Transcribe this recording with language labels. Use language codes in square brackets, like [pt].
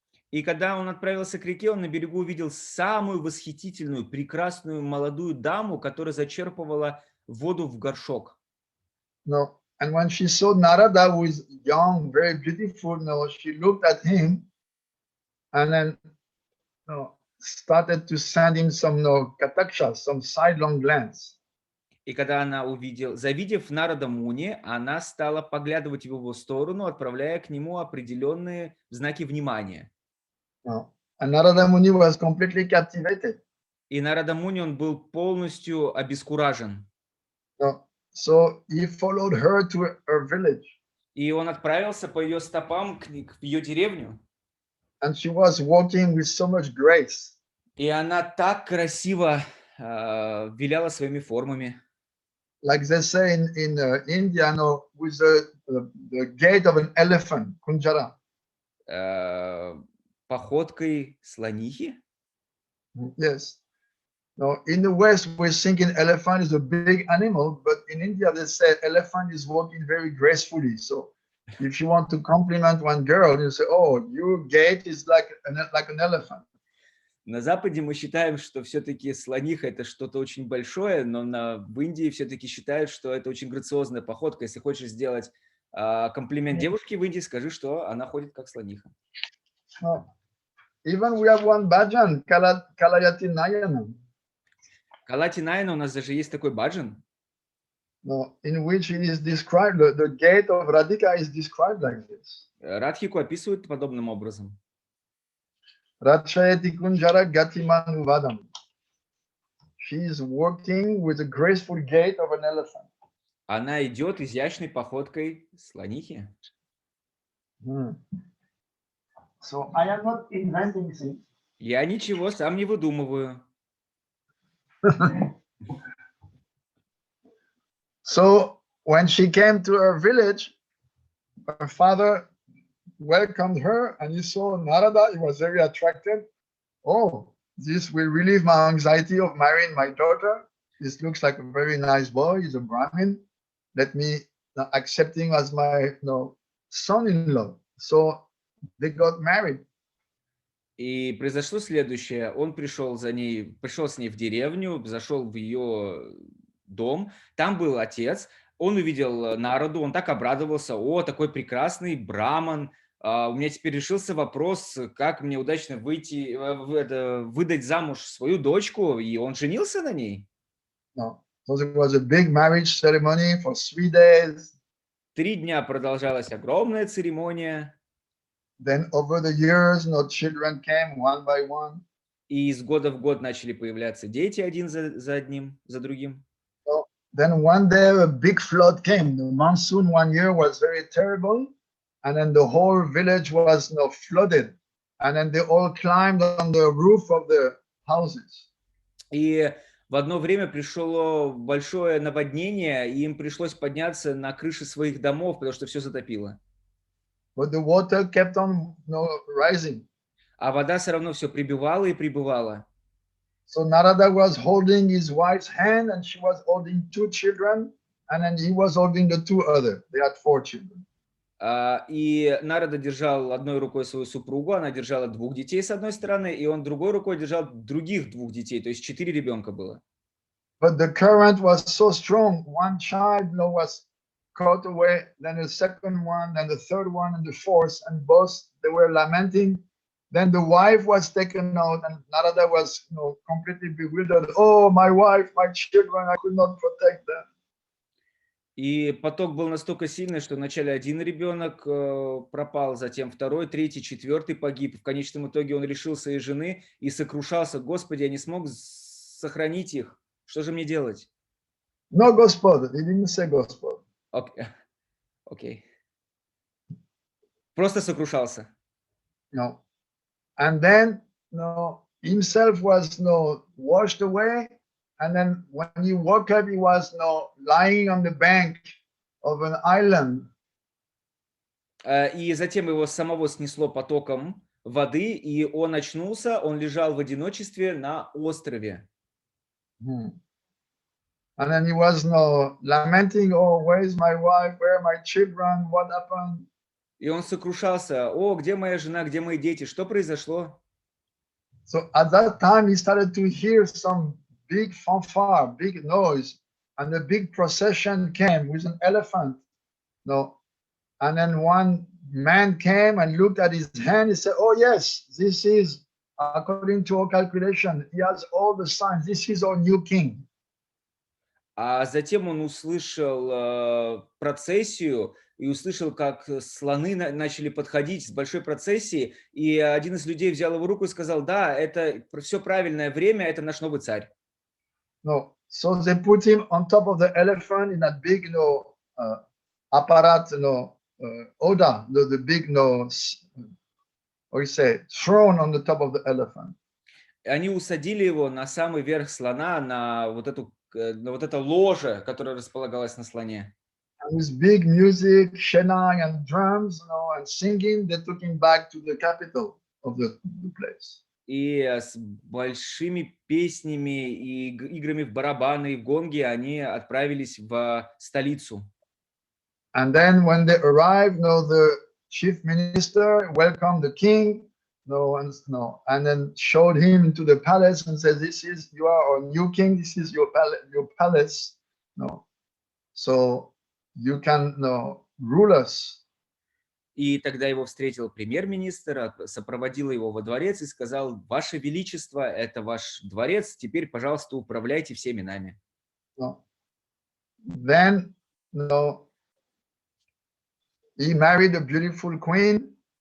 [ru] И когда он отправился к реке, он на берегу увидел самую восхитительную, прекрасную молодую даму, которая зачерпывала воду в горшок. [en] And when she saw Narada, who is young, very beautiful, she looked at him and then started to send him some kataksha, some sidelong glance. [ru] И когда она завидев Нарада Муни, она стала поглядывать в его сторону, отправляя к нему определенные знаки внимания. [en] And Narada Muni was completely captivated. [ru] И Нарада Муни, он был полностью обескуражен. [en] So he followed her to her village. [ru] И он отправился по ее стопам в ее деревню. [en] and she was walking with so much grace. [ru] И она так красиво виляла своими формами. [en] Like they say in India, no, with the gait of an elephant, kunjara. [ru] Походкой слонихи. [en] Yes. Now, in the West, we're thinking elephant is a big animal, but in India, they say elephant is walking very gracefully. So if you want to compliment one girl, you say, oh, your gait is like an elephant. [ru] На Западе мы считаем, что все-таки слониха – это что-то очень большое, но в Индии все-таки считают, что это очень грациозная походка. Если хочешь сделать комплимент девушке в Индии, скажи, что она ходит как слониха. [en] Even we have one bhajan, Kalayati Nayanam. [ru] Калати Найна у нас даже есть такой баджан, [en] In which it is described, the gait of Radhika is described like this. [ru] Радхику описывают подобным образом. [sa] Ratchayati Kunjara Gatiman Vadam. [en] She is walking with a graceful gait of an elephant. [ru] Она идет изящной походкой слонихи. [en] So I am not inventing things. [ru] Я ничего сам не выдумываю. [en] So when she came to her village, her father welcomed her and he saw Narada. He was very attracted. Oh, this will relieve my anxiety of marrying my daughter. This looks like a very nice boy. He's a Brahmin. Let me accept him as my son-in-law. So they got married. [ru] И произошло следующее. Он пришел с ней в деревню, зашел в ее дом. Там был отец. Он увидел Нараду, он так обрадовался. О, такой прекрасный браман. У меня теперь решился вопрос, как мне удачно выдать замуж свою дочку. И он женился на ней. [en] No. So it was a big marriage ceremony for 3 days. [ru] 3 дня продолжалась огромная церемония. [en] Then over the years, children came one by one. [ru] И из года в год начали появляться дети один за другим. [en] So then one day a big flood came. The monsoon one year was very terrible. And then the whole village was flooded. And then they all climbed on the roof of the houses. [ru] И в одно время пришло большое наводнение, и им пришлось подняться на крыши своих домов, потому что все затопило. [en] But the water kept on rising. [ru] А вода все равно все прибывала и прибывала. [en] So Narada was holding his wife's hand, and she was holding 2 children, and then he was holding the 2 others. They had 4 children. [ru] И Нарада держал одной рукой свою супругу, она держала 2 детей с одной стороны, и он другой рукой держал других 2 детей, то есть 4 ребенка было. [en] But the current was so strong. One child was caught away, then the second one, then the third one, and the fourth, and both they were lamenting. Then the wife was taken out, and Narada was completely bewildered. Oh, my wife, my children, I could not protect them. [ru] И поток был настолько сильный, что вначале один ребенок пропал, затем второй, третий, четвертый погиб. В конечном итоге он лишил своей жены и сокрушался: Господи, я не смог сохранить их. Что же мне делать? [en] No, [ru] Господь. [en] He didn't say [ru] Господь. Окей. Просто сокрушался. [en] No. And then himself was washed away. And then when he woke up, he was lying on the bank of an island. [ru] И затем его самого снесло потоком воды, и он очнулся, он лежал в одиночестве на острове. [en] And then he was lamenting, oh, where is my wife, where are my children, what happened? [ru] И он сокрушался: о, где моя жена, где мои дети, что произошло? [en] So at that time, he started to hear some big fanfare, big noise, and a big procession came with an elephant. And then one man came and looked at his hand. He said, oh yes, this is, according to our calculation, he has all the signs. This is our new king. [ru] А затем он услышал процессию и услышал, как слоны начали подходить с большой процессией, и один из людей взял его руку и сказал: да, это все правильное время, это наш новый царь. [en] No, so they put him on top of the elephant in that big, apparat, Oda, the big, or we say, thrown on the top of the elephant. [ru] Они усадили его на самый верх слона, на вот это ложе, которое располагалось на слоне. [en] And with big music, shenang and drums, and singing, they took him back to the capital of the place. [ru] И с большими песнями и играми в барабаны и в гонги они отправились в столицу. [en] And then when they arrived, the chief minister welcomed the king, and then showed him into the palace and said, you are our new king, this is your palace, so you can rule us. [ru] И тогда его встретил премьер-министр, сопроводил его во дворец и сказал: «Ваше Величество, это ваш дворец, теперь, пожалуйста, управляйте всеми нами». [en] Then, he married a beautiful queen.